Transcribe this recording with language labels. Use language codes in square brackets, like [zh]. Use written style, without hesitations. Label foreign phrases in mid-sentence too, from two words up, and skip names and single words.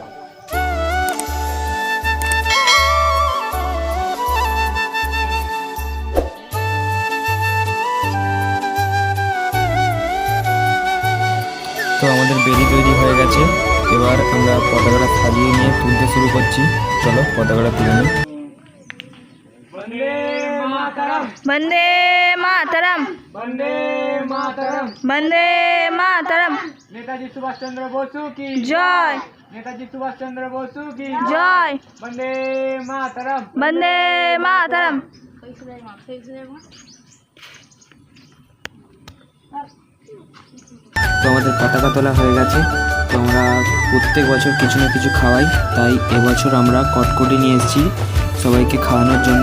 [bn] তো আমাদের বেদি তৈরি হয়ে গেছে, এবার আমরা পতাকাটা সাজিয়ে নিয়ে তুলতে শুরু করছি। চলো পতাকাটা তুলে নিই। [sa] वंदे मातरम वंदे मातरम वंदे मातरम वंदे मातरम [hi] नेताजी सुभाष चंद्र बोसु की जय नेताजी सुभाष चंद्र बोसु की जय [sa] वंदे मातरम वंदे मातरम। [bn] তো আমাদের পতাকা তোলা হয়ে গেছে। তো আমরা প্রত্যেক বছর কিছু না কিছু খাওয়াই, তাই এবছর আমরা কটকটি নিয়ে এসেছি সবাইকে খাওয়ানোর জন্য।